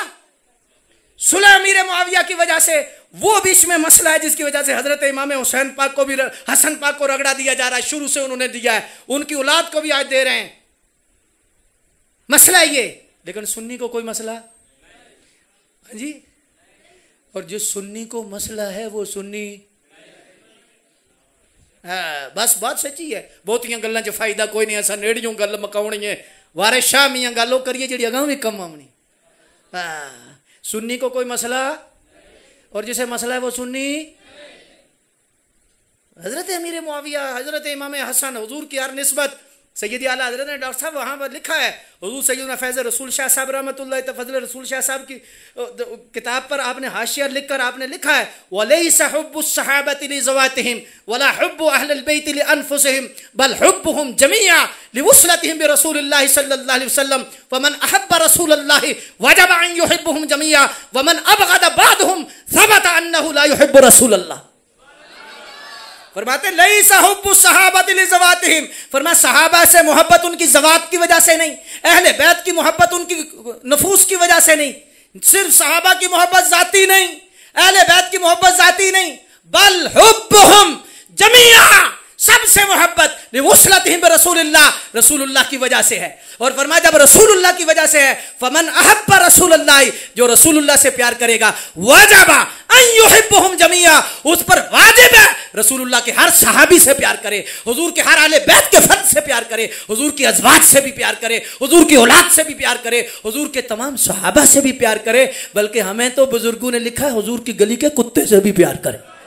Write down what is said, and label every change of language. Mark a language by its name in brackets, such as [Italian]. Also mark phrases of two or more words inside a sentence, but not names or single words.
[Hindi] सुलह अमीर मुआविया की वजह से वो बीच में मसला है जिसकी वजह से हजरत इमाम हुसैन पाक को भी, हसन पाक को रगड़ा दिया जा रहा है। शुरू से उन्होंने दिया है, उनकी औलाद को भी आज दे रहे हैं। मसला ये, लेकिन सुन्नी को कोई मसला? हाँ जी। और जो सुन्नी को मसला है वो सुन्नी, बस बात सच्ची है। [Punjabi] ਬਹੁਤੀਆਂ ਗੱਲਾਂ ਚ ਫ਼ਾਇਦਾ ਕੋਈ ਨਹੀਂ, ਅਸਾਂ ਨੇੜਿਓਂ ਗੱਲ ਮੁਕਾਉਣੀ ਹੈ, ਵਾਰਿਸ ਸ਼ਾਹ ਮੀਆਂ ਗੱਲ ਕਰੀਏ ਜੀ ਅੱਗਾਂ ਭੀ ਕੰਮ ਆਉਣੀ। [Hindi] सुन्नी को कोई मसला, और जिसे मसला है वो सुन्नी। हजरत अमीर मुआविया, हजरत इमाम हसन, हुजूर की हर निस्बत सैयदी आला हज़रत ने डॉक्टर साहब वहाँ पर लिखा है, हुज़ूर सैयदना फैज़ रसूल शाह साहब रहमतुल्लाह तफ़ज़ल रसूल शाह साहब की किताब पर आपने हाशिया लिखकर आपने लिखा है, [Arabic] وليس حب الصحابة لذواتهم ولا حب أهل البيت لأنفسهم بل حبهم جميعا لوصلتهم برسول الله صلى الله عليه وسلم ومن أحب رسول الله وجب أن يحبهم جميعا ومن أبغض بعضهم ثبت أنه لا يحب رسول الله. फरमाते ليس حب الصحابة لذواتهم, [Hindi] फरमा सहाबा से मोहब्बत उनकी ज़वात की वजह से नहीं, अहले बैत की मोहब्बत उनकी नफूस की वजह से नहीं, सिर्फ सहाबा की मोहब्बत जाती नहीं, अहले बैत की मोहब्बत जाती नहीं, [Arabic] بل حبهم جميعا, [Hindi] सबसे मोहब्बत [Arabic] لوصلتهم برسول الله, [Hindi] रसूलुल्लाह की वजह से है। और फरमाया जब रसूलुल्लाह की वजह से है, [Arabic] فمن أحب رسول الله, [Hindi] जो रसूलुल्लाह से प्यार करेगा, [Arabic] وجب أن يحبهم جميعا, [Hindi] उस पर वाजिब है रसूलुल्लाह के हर सहाबी से प्यार करे, हुजूर के हर अहले बैत के फर्द से प्यार करे, हुजूर की अज़वाज से भी प्यार करे, हुजूर की औलाद से भी प्यार करे, हुजूर के तमाम सहाबा से भी प्यार करे, बल्कि हमें तो बुजुर्गों ने लिखा है हुजूर की गली के कुत्ते से भी प्यार करे।